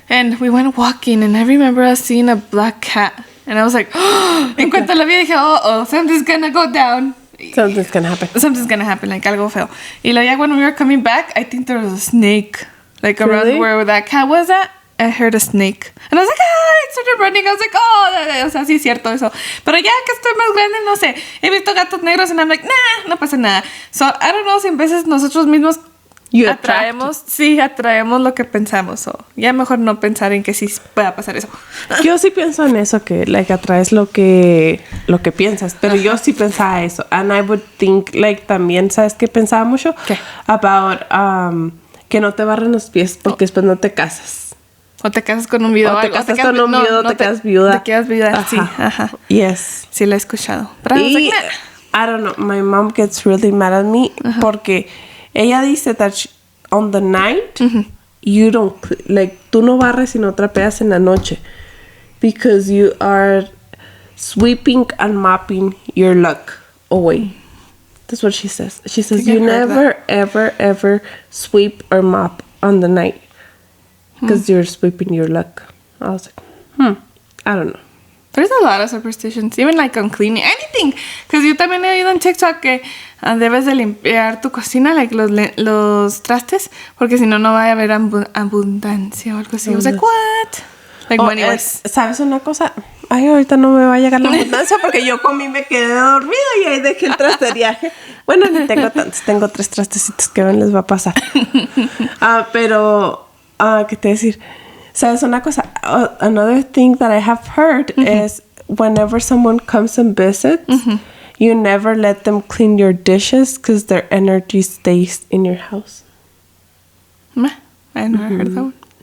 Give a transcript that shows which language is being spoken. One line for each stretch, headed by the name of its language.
English: And we went walking and I remember us seeing a black cat and I was like,
Spanish: en cuanto la vi dije,
English: oh, something's gonna go down. Something's gonna happen. Something's gonna happen, like
Spanish: algo feo. Y luego ya
English: when we were coming back, I think there was a snake, like around Really? where that cat was at. I heard a snake. And I was like, I started running. I was like,
Spanish: o sea, sí es cierto eso. Pero ya que estoy más grande, no sé. He visto gatos negros
English: and I'm like, nah,
Spanish: no pasa nada.
English: So, I don't know
Spanish: si en veces nosotros mismos
English: You
Spanish: atraemos lo que pensamos. So, ya mejor no pensar en que sí pueda pasar eso. Yo sí pienso en eso, que like atraes lo que piensas, pero yo sí pensaba eso.
English: And I would think, like,
Spanish: también, ¿sabes qué pensaba mucho? ¿Qué? About que no te barren los pies porque después no te casas. O te casas con un video. O te algo, casas con un video, te quedas viuda. Te quedas viuda, sí. Ajá.
English: Yes.
Spanish: Sí, lo he escuchado. Pero
English: I was
Spanish: Y,
English: like, nah. I don't know, my mom gets really mad at me
Spanish: porque ella dice
English: that on the night, you don't, like,
Spanish: tú no barres y no trapeas en la noche
English: because you are sweeping and mopping your luck away. That's what she says. She says, think you I heard never, ever, ever sweep or mop on the night. Because you're sweeping your luck. I was like, I don't know. There's a lot of superstitions, even like on cleaning, anything.
Spanish: Because yo también he oído en TikTok que debes de limpiar tu cocina, like los trastes, porque si no, no va a haber abundancia o algo así.
English: I was like, what? Like money wise.
Spanish: ¿Sabes una cosa? Ay, ahorita no me va a llegar la abundancia porque yo comí, me quedé dormida y ahí dejé el trasteriaje. Bueno, ni tengo tantos, tengo 3 trastecitos que les va a pasar. Pero, ¿qué te decir? ¿Sabes una cosa?
English: Another thing that I have heard is whenever someone comes and visits, you never let them clean your dishes because their energy stays in your house. I never heard that one.